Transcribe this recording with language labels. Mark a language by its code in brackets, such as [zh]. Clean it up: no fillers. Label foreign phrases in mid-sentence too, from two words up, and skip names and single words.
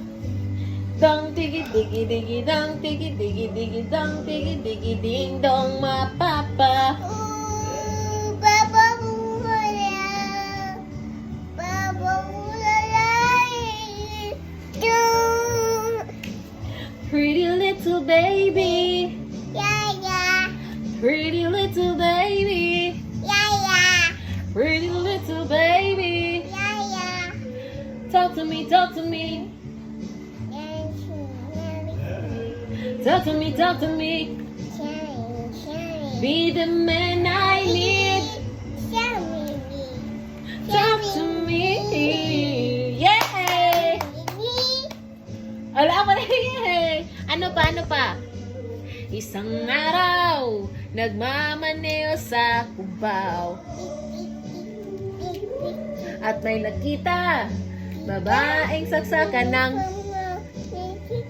[en] Dong tigi digi digi dong tigi digi digi dong tigi digi ding dong mapapa. Baba Mula. Baba Mula. Pretty little baby. Yeah, yeah. Pretty little baby. Yeah, yeah. Pretty little baby. Yeah, yeah. Talk to me, talk to me. Talk to me, talk to me. Be the man I need. Talk to me. Yay! [tl] Wala pa na yay! Ano pa, ano pa? Isang araw, nagmamaneo sa Cubao. At may nakita, babaeng saksakan ng...